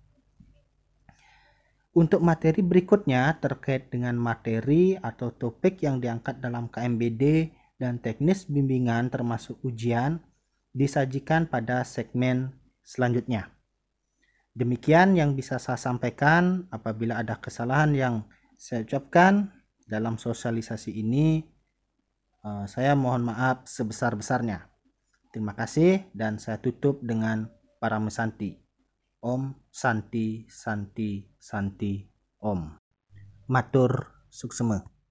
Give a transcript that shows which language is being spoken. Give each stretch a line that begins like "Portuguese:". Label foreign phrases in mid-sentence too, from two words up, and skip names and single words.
Indonesian: Untuk materi berikutnya terkait dengan materi atau topik yang diangkat dalam KMBD dan teknis bimbingan termasuk ujian disajikan pada segmen selanjutnya. Demikian yang bisa saya sampaikan. Apabila ada kesalahan yang saya ucapkan dalam sosialisasi ini, saya mohon maaf sebesar-besarnya. Terima kasih dan saya tutup dengan Parame Santi.
Sanskrit: Om Santi Santi Santi Om.
Balinese: Matur suksema.